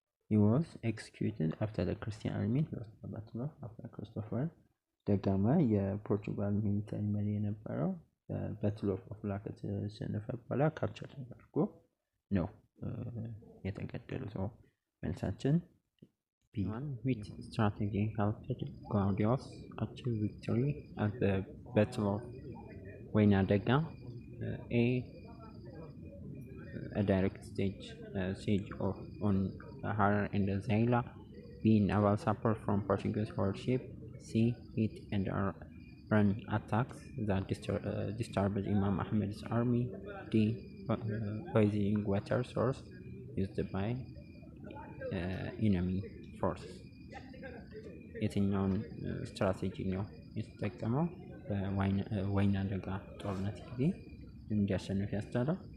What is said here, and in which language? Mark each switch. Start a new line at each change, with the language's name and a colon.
English: He was executed after the Christian army lost the battle of Ofla.
Amharic: ክርስቶፈር ደጋማ የፖርቹጋል ሚሊታሪ መሪ የነበረው በባትል ኦፍ ኦፍላ ከተሸነፈ በኋላ ካፕቸር ተደርጎ ነው የተገደለው። ሰው መልሳችን ቢ።
English: which strategy helped Claudius achieve victory at the battle of ወይና ደጋ? A. a direct siege on Harar and Zaila. B. naval support from Portuguese warship. C. hit and run attacks that disturbed Imam Ahmed's army. D. poisoning water source used by enemy force.
Amharic: የትኛውን ስትራቴጂ ነው የተጠቀመው በወይና ደጋ ጦርነት ጊዜ እንዲያሸንፍ ያስቻለው?